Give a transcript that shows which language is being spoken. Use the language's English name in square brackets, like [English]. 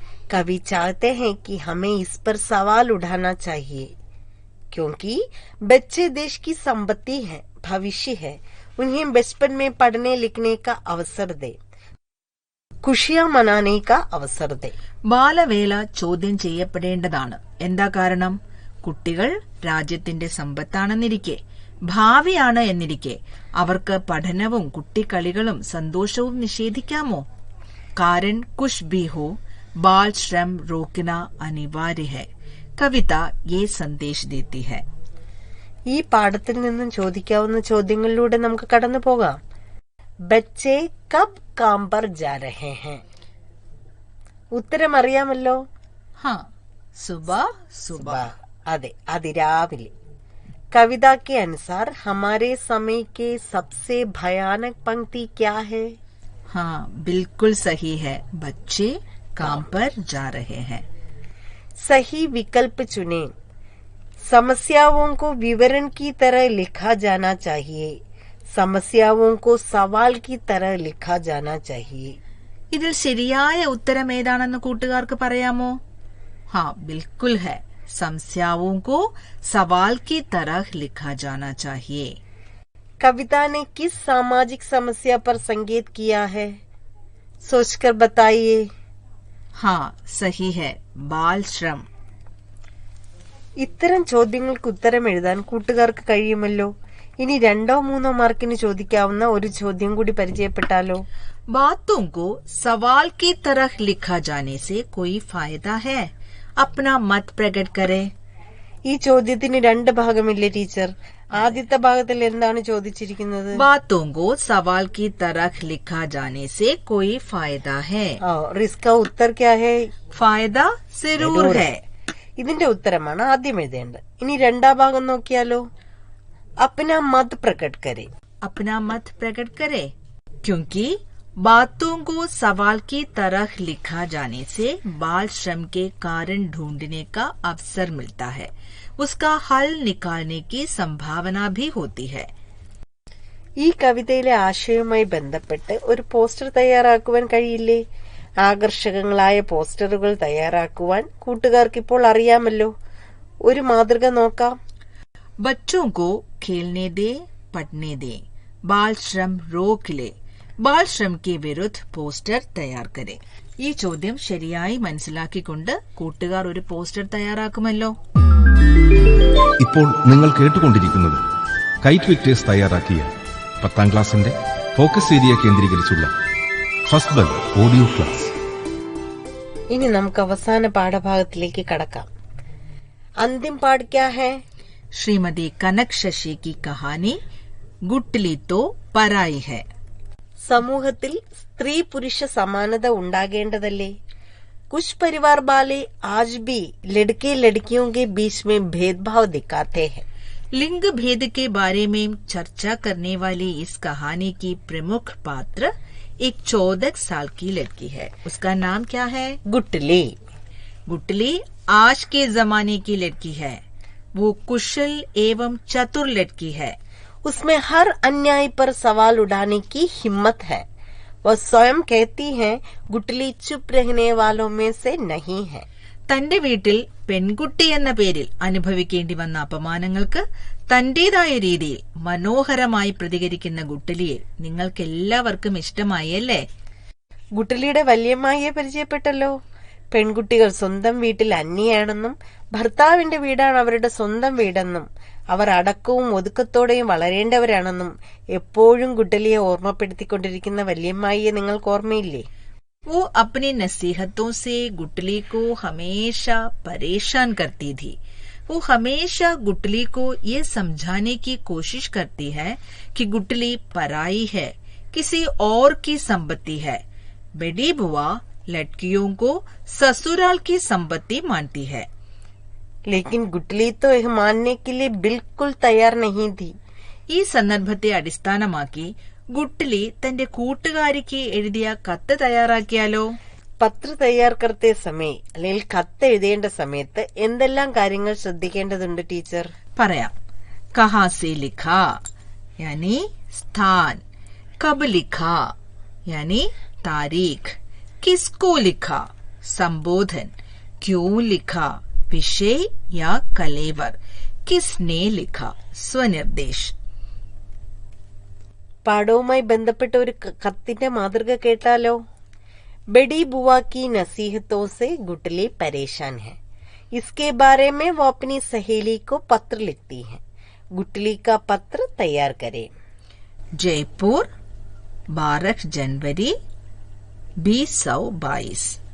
[Hindi] कवि चाहते हैं कि हमें इस पर सवाल उठाना चाहिए, क्योंकि बच्चे देश की संपत्ति है, भविष्य है। उन्हें बचपन में पढ़ने लिखने का अवसर दे, खुशियां मनाने का अवसर दे। [Malayalam] ബാലവേല ചോദ്യം ചെയ്യപ്പെടേണ്ടതാണ്. എന്താ കാരണം? കുട്ടികൾ രാജ്യത്തിന്റെ സമ്പത്താണെന്നിരിക്കെ, ഭാവിയാണ് എന്നിരിക്കെ അവർക്ക് പഠനവും കുട്ടിക്കളികളും സന്തോഷവും നിഷേധിക്കാമോ? [Hindi] कारण कुछ भी हो, बाल श्रम रोकना अनिवार्य है. കവിത ये संदेश देती है. [Malayalam] ഈ പാഠത്തിൽ നിന്നും ചോദിക്കാവുന്ന ചോദ്യങ്ങളിലൂടെ നമുക്ക് കടന്നു പോകാം. [Hindi] ബच्चे कब काम पर जा रहे हैं? [Malayalam] ഉത്തരം അറിയാമല്ലോ. [Hindi] हाँ, सुबह सुबह. [Malayalam] അതെ, അതിരാവിലെ. [Hindi] कविता के अनुसार हमारे समय के सबसे भयानक पंक्ति क्या है? हाँ, बिल्कुल सही है. बच्चे काम पर जा रहे हैं. सही विकल्प चुने. समस्याओं को विवरण की तरह लिखा जाना चाहिए, समस्याओं को सवाल की तरह लिखा जाना चाहिए. [Malayalam] ഇതിൽ ശരിയായ ഉത്തരം ഏതാണെന്ന് കൂട്ടുകാർക്ക് പറയാമോ? [Hindi] हाँ, बिल्कुल है. समस्याओं को सवाल की तरह लिखा जाना चाहिए. कविता ने किस सामाजिक समस्या पर संकेत किया है? सोचकर बताइए. हाँ, सही है. बाल श्रम. [Malayalam] ഇത്തരം ചോദ്യങ്ങൾക്ക് ഉത്തരം എഴുതാൻ കൂട്ടുകാർക്ക് കഴിയുമല്ലോ. ഇനി 2-3 മാർക്കിന് ചോദിക്കാവുന്ന ഒരു ചോദ്യം കൂടി പരിചയപ്പെട്ടാലോ? [Hindi] बातों को सवाल की तरह लिखा जाने से कोई फायदा है? अपना मत प्रकट करे. [Malayalam] ഈ ചോദ്യത്തിന് 2 ഭാഗമില്ലേ ടീച്ചർ? ആദ്യത്തെ ഭാഗത്തിൽ എന്താണ് ചോദിച്ചിരിക്കുന്നത്? [Hindi] बातों को सवाल की तरह लिखा जाने से कोई फायदा है. और इसका उत्तर क्या है? फायदा जरूर है. [Malayalam] ഇതിന്റെ ഉത്തരമാണ് ആദ്യം എഴുതേണ്ടത്. ഇനി 2ാം ഭാഗം നോക്കിയാലോ? [Hindi] अपना मत प्रकट करे. अपना मत प्रकट करे, क्योंकि बातों को सवाल की तरह लिखा जाने से बाल श्रम के कारण ढूंढने का अवसर मिलता है, उसका हल निकालने की संभावना भी होती है. [Malayalam] ഈ കവിതയിലെ ആശയവുമായി ബന്ധപ്പെട്ട് ഒരു പോസ്റ്റർ തയ്യാറാക്കുവാൻ കഴിയില്ലേ? ആകർഷകങ്ങളായ പോസ്റ്ററുകൾ തയ്യാറാക്കുവാൻ കൂട്ടുകാർക്ക് ഇപ്പോൾ അറിയാമല്ലോ. ഒരു മാതൃക നോക്കാം. [Hindi] बच्चों को खेलने दे, पढ़ने दे, बाल श्रम रोक ले, बाल श्रम के विरुद्ध പോസ്റ്റർ തയ്യാർ करे. [Malayalam] ഈ ചോദ്യം ശരിയായി മനസ്സിലാക്കിക്കൊണ്ട് കൂട്ടുകാർ ഒരു പോസ്റ്റർ തയ്യാറാക്കുമല്ലോ. ഇപ്പോൾ നിങ്ങൾ കേട്ടുകൊണ്ടിരിക്കുന്നത് കൈറ്റ് വിക്ടേഴ്സ് തയ്യാറാക്കിയ 10ാം ക്ലാസിന്റെ ഫോക്കസ് ഏരിയ കേന്ദ്രീകരിച്ചുള്ള ഫസ്റ്റ് ബെൽ ഓഡിയോ ക്ലാസ്. ഇനി നമുക്ക് അവസാന പാഠഭാഗത്തിലേക്ക് കടക്കാം. [Hindi] അന്തിം പാഠ് ക്യാ ഹൈ? श्रीमती कनक शशि की कहानी गुटली तो पराई है. [Malayalam] സമൂഹത്തിൽ സ്ത്രീ പുരുഷ സമാനത ഉണ്ടാകേണ്ടതല്ലേ? [Hindi] कुछ परिवार वाले आज भी लड़के लड़कियों के बीच में भेदभाव दिखाते हैं. लिंग भेद के बारे में चर्चा करने वाली इस कहानी की प्रमुख पात्र एक 14 साल की लड़की है. उसका नाम क्या है? गुटली. गुटली आज के जमाने की लड़की है. वो कुशल एवं चतुर लड़की है. उसमें हर अन्याय पर सवाल उठाने की हिम्मत है. वह स्वयं कहती है गुटली चुप रहने वालों में से नहीं है. [Malayalam] തന്റെ വീട്ടിൽ പെൺകുട്ടി എന്ന പേരിൽ അനുഭവിക്കേണ്ടി വന്ന അപമാനങ്ങൾക്ക് തന്റേതായ രീതിയിൽ മനോഹരമായി പ്രതികരിക്കുന്ന ഗുട്ടലിയെ നിങ്ങൾക്കെല്ലാവർക്കും ഇഷ്ടമായി അല്ലേ? ഗുട്ടലിയുടെ വല്യമ്മയെ പരിചയപ്പെട്ടല്ലോ. പെൺകുട്ടികൾ സ്വന്തം വീട്ടിൽ അന്യയാണെന്നും ഭർത്താവിന്റെ വീടാണ് അവരുടെ സ്വന്തം വീടെന്നും അവർ അടക്കവും ഒതുക്കത്തോടെയും വളരേണ്ടവരാണെന്നും എപ്പോഴും ഗുട്ടലിയെ ഓർമ്മപ്പെടുത്തിക്കൊണ്ടിരിക്കുന്ന വല്യമ്മയെ നിങ്ങൾക്ക് ഓർമ്മയില്ലേ? [Hindi] वो अपनी नसीहतों से गुटली को हमेशा परेशान करती थी। वो हमेशा गुटली को ये समझाने की कोशिश करती है कि गुटली पराई है, किसी और की संपत्ति है। बड़ी बुआ लड़कियों को ससुराल की संपत्ति मानती है। लेकिन गुटली तो यह मानने के लिए बिल्कुल तैयार नहीं थी. [Malayalam] ഈ സന്ദർഭത്തെ അടിസ്ഥാനമാക്കി ഗുട്ടലി തന്റെ കൂട്ടുകാരിക്ക് എഴുതിയ കത്ത് തയ്യാറാക്കിയാലോ? പത്ര തയ്യാർ [Hindi] करते समय [Malayalam] അല്ലെങ്കിൽ കത്ത് എഴുതേണ്ട സമയത്ത് എന്തെല്ലാം കാര്യങ്ങൾ ശ്രദ്ധിക്കേണ്ടതുണ്ട് ടീച്ചർ? പറയാം. [Hindi] കഹാ സെ ലിഖാ यानी स्थान, कब लिखा यानी तारीख, किसको लिखा संबोधन, क्यों लिखा विषय या कलेवर, किसने लिखा स्वनिर्देश. [Malayalam] പാഠവുമായി ബന്ധപ്പെട്ട ഒരു കത്തിന്റെ മാതൃക കേട്ടാലോ? [Hindi] बड़ी बुआ की नसीहतों से गुटली परेशान है. इसके बारे में वो अपनी सहेली को पत्र लिखती है. गुटली का पत्र तैयार करें. जयपुर 12 जनवरी 2022.